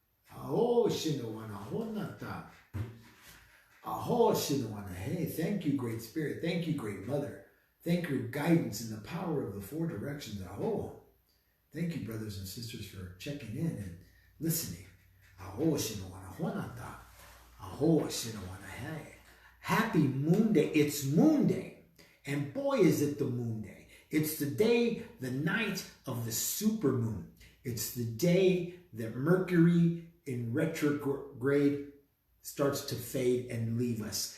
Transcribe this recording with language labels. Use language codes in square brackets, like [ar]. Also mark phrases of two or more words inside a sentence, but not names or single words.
[en] Aho shinawana honata. Aho shinawana. Hey, thank you, Great Spirit. Thank you, Great Mother. Thank you, guidance and the power of the four directions. Aho. Thank you, brothers and sisters, for checking in and listening. Aho shinawana honata. Aho shinawana. Hey. Happy Moonday. It's Moonday. And boy, is it the Moonday. It's the day, the night of the supermoon. It's the day that Mercury in retrograde starts to fade and leave us.